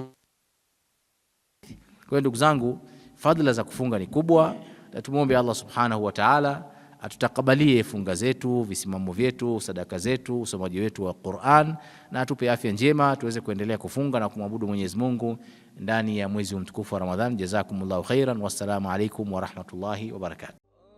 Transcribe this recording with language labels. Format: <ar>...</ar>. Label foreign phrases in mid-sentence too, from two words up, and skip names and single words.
<sw>Kwa hiyo ndugu zangu, fadhila za kufunga ni kubwa, na tumuombe</sw> <ar>الله سبحانه وتعالى</ar> <sw>atutakabalie funga zetu, visimamo vyetu, sadaka zetu, usomaji wetu wa Qur'an, na atupe afya njema tuweze kuendelea kufunga na kumwabudu Mwenyezi Mungu ndani ya mwezi mtukufu wa Ramadhani.</sw> <ar>جزاكم الله خيرا والسلام عليكم ورحمة الله وبركاته.</ar>